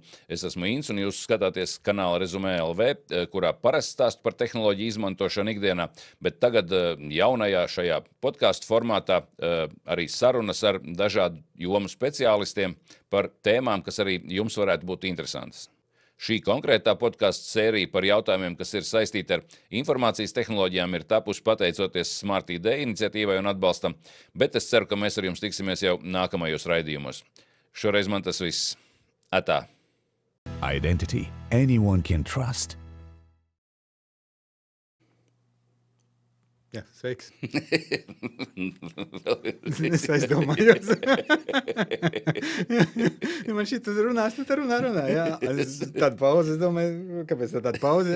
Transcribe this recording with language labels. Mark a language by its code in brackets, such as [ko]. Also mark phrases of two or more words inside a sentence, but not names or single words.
[lv] Es esmu Inns, un jūs skatāties kanāla Rezumē LV, kurā parasti stāstu par tehnoloģiju izmantošanu ikdienā, bet tagad jaunajā šajā podcastu formātā arī sarunas ar dažādu jomu speciālistiem par tēmām, kas arī jums varētu būt interesantas. Šī konkrētā podcastu sērija par jautājumiem, kas ir saistīti ar informācijas tehnoloģijām, ir tapusi pateicoties Smart ID iniciatīvai un atbalstam, bet es ceru, ka mēs ar jums tiksimies jau nākamajos raidījumos. Šoreiz man tas viss. Atā. [en] Identity anyone can trust. [lv] Jā, sveiks. Es aizdomājos. Man šitas runās, tu te runā. Jā. Tāda pauze, es domāju, kāpēc tāda pauze?